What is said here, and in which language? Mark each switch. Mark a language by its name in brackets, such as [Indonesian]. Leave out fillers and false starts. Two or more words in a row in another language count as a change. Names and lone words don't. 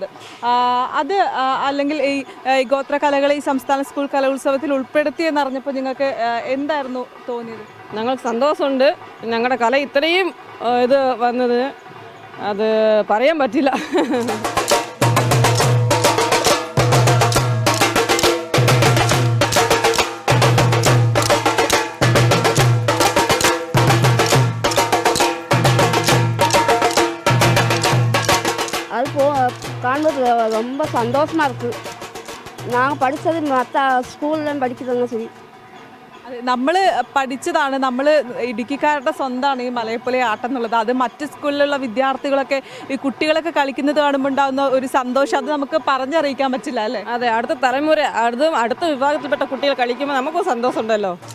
[Malayalam] അത് അല്ലെങ്കിൽ ഈ ഗോത്രകലകളെ ഈ സംസ്ഥാന സ്കൂൾ കലോത്സവത്തിൽ ഉൾപ്പെടുത്തിയെന്ന് അറിഞ്ഞപ്പോൾ നിങ്ങൾക്ക് എന്തായിരുന്നു തോന്നിയത്? ഞങ്ങൾക്ക് സന്തോഷമുണ്ട്. ഞങ്ങളുടെ കല ഇത്രയും ഇത് വന്നത് അത് പറയാൻ പറ്റില്ല. [Tamil] அது காணும்போது ரொம்ப சந்தோஷமாக இருக்குது. நாங்கள் படித்தது மற்ற ஸ்கூலில் படிக்கிறதுங்க சரி. [Malayalam] നമ്മൾ പഠിച്ചതാണ്, നമ്മൾ ഇടുക്കിക്കാരുടെ സ്വന്തമാണ് ഈ മലയപ്പുലിയ ആട്ടം എന്നുള്ളത്. അത് മറ്റ് സ്കൂളിലുള്ള വിദ്യാർത്ഥികളൊക്കെ ഈ കുട്ടികളൊക്കെ കളിക്കുന്നത് കാണുമ്പോൾ ഉണ്ടാകുന്ന ഒരു സന്തോഷം അത് നമുക്ക് പറഞ്ഞറിയിക്കാൻ പറ്റില്ല അല്ലേ? അതെ, അടുത്ത തലമുറ അടുത്ത വിഭാഗത്തിൽപ്പെട്ട കുട്ടികൾ കളിക്കുമ്പോൾ നമുക്കും സന്തോഷമുണ്ടല്ലോ.